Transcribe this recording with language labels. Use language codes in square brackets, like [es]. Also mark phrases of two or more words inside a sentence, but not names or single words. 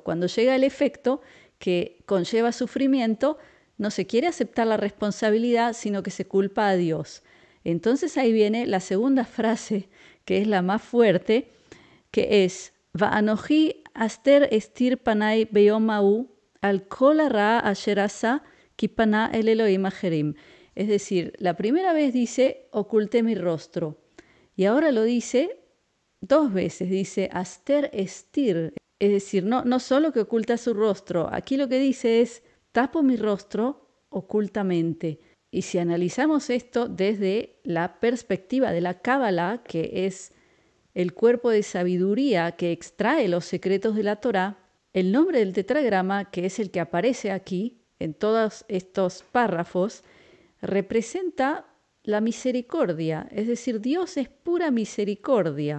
[es] Cuando llega el efecto que conlleva sufrimiento, no se quiere aceptar la responsabilidad, sino que se culpa a Dios. Entonces ahí viene la segunda frase, que es la más fuerte, que es [he] ואנכי הסתר אסתיר פני ביום ההוא על כל הרעה אשר עשה כי פנה אל אלהים אחרים. [es] Es decir, la primera vez dice, oculté mi rostro. Y ahora lo dice 2 veces, dice, [he] הסתר אסתיר. [es] Es decir, no solo que oculta su rostro, aquí lo que dice es, tapo mi rostro ocultamente. Y si analizamos esto desde la perspectiva de la Cábala, que es el cuerpo de sabiduría que extrae los secretos de la Torá, el nombre del tetragrama, que es el que aparece aquí en todos estos párrafos, representa la misericordia, es decir, Dios es pura misericordia.